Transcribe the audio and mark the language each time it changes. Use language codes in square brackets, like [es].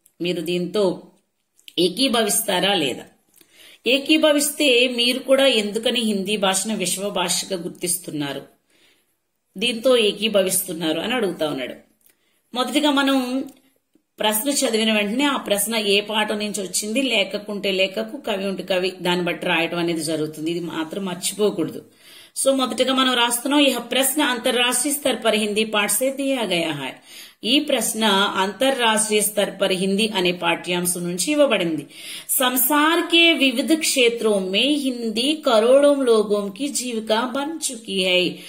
[te] మీరు దీంతో ఏకీభవిస్తారా లేదా? ఏకీభవిస్తే మీరు కూడా ఎందుకని హిందీ భాషను విశ్వ భాషగా గుర్తిస్తున్నారు, దీంతో ఏకీభవిస్తున్నారు అని అడుగుతా ఉన్నాడు. మొదటిగా మనం ప్రశ్న చదివిన వెంటనే ఆ ప్రశ్న ఏ పాఠం నుంచి వచ్చింది, లేఖకుంటే లేఖకు, కవి ఉంటే కవి, దాన్ని బట్టి రాయటం అనేది జరుగుతుంది. ఇది మాత్రం మర్చిపోకూడదు. సో మొదటగా మనం రాస్తున్నాం, ఈ ప్రశ్న అంతర్రాష్ట్రీయ [hi] స్तर पर हिंदी पाठ से दिया गया है. [te] ఈ ప్రశ్న అంతర్రాష్ట్రీయ [hi] स्तर पर हिंदी [te] అనే పాఠ్యాంశం నుంచి ఇవ్వబడింది. [hi] संसार के विविध क्षेत्रों में हिंदी करोड़ों लोगों की जीविका बन चुकी है.